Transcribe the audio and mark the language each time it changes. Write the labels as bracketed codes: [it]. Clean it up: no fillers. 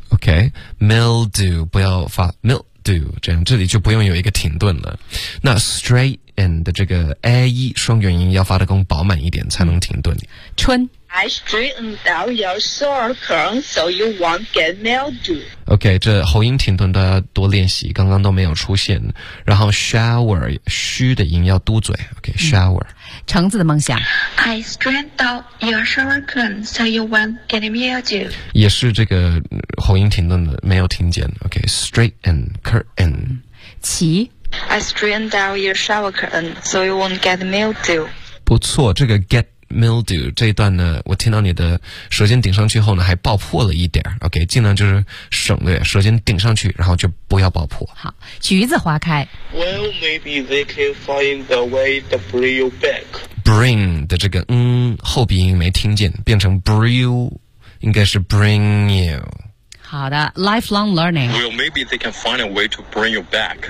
[zh] OK, mildew, 不要发 mildew, 这样这里就不用有一个停顿了。那 straighten 的这个 a e 双元音要发得更饱满一点才能停顿。春 [en] I straightened out your shower curtain so you won't get mildew. [zh] OK, 这喉音停顿都要多练习，刚刚都没有出现。然后 shower, 虚的音要嘟嘴 ,OK, shower. 橙子的梦想 [en] I straightened out your shower curtain so you won't get mildew [zh] 也是这个喉音停顿的没有听见 OK straighten curtain 齐 [en] I straightened out your shower curtain so you won't get mildew [zh] 不错这个 get mildew 这一段呢我听到你的舌尖顶上去后呢还爆破了一点 OK 尽量就是省略舌尖顶上去然后就不要爆破好橘子花开 [en] Well maybe they can find a way to bring you back [zh] Bring 的这个后鼻音没听见变成 bring you 应该是 bring you 好的 lifelong learning [en] Well maybe they can find a way to bring you back